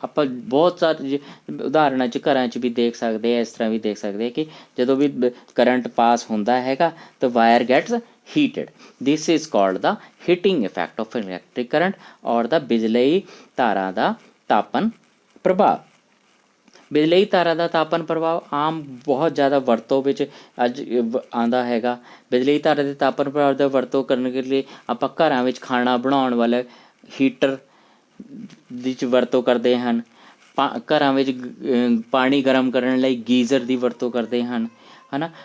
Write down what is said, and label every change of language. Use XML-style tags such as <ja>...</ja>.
<pa>ਆਪਾਂ ਬਹੁਤ ਸਾਰੇ ਉਦਾਹਰਣਾਂ 'ਚ ਘਰਾਂ 'ਚ ਵੀ ਦੇਖ ਸਕਦੇ ਹਾਂ, ਇਸ ਤਰ੍ਹਾਂ ਵੀ ਦੇਖ ਸਕਦੇ ਹਾਂ ਕਿ ਜਦੋਂ ਵੀ ਕਰੰਟ ਪਾਸ ਹੁੰਦਾ ਹੈਗਾ ਤਾਂ wire</pa> <en>Gets heated। This is called the heating effect of electric current</en> <pa>ਔਰ ਦਾ ਬਿਜਲਈ ਧਾਰਾ ਦਾ ਤਾਪਨ ਪ੍ਰਭਾਵ। ਬਿਜਲਈ ਧਾਰਾ ਦਾ ਤਾਪਨ ਪ੍ਰਭਾਵ ਆਮ ਬਹੁਤ ਜ਼ਿਆਦਾ ਵਰਤੋਂ ਵਿੱਚ ਅੱਜ ਆਉਂਦਾ ਹੈਗਾ। ਬਿਜਲਈ ਧਾਰਾ ਦੇ ਤਾਪਨ ਪ੍ਰਭਾਵ ਦਾ ਵਰਤੋਂ ਕਰਨ ਦੇ ਲਈ ਆਪਾਂ ਘਰਾਂ ਵਿੱਚ ਖਾਣਾ ਬਣਾਉਣ ਵਾਲੇ ਹੀਟਰ ਦੀ ਵਰਤੋਂ ਕਰਦੇ ਹਨ। ਘਰਾਂ ਵਿੱਚ ਪਾਣੀ ਗਰਮ ਕਰਨ ਲਈ ਗੀਜ਼ਰ ਦੀ ਵਰਤੋਂ ਕਰਦੇ ਹਨ, ਹੈ ਨਾ।</pa>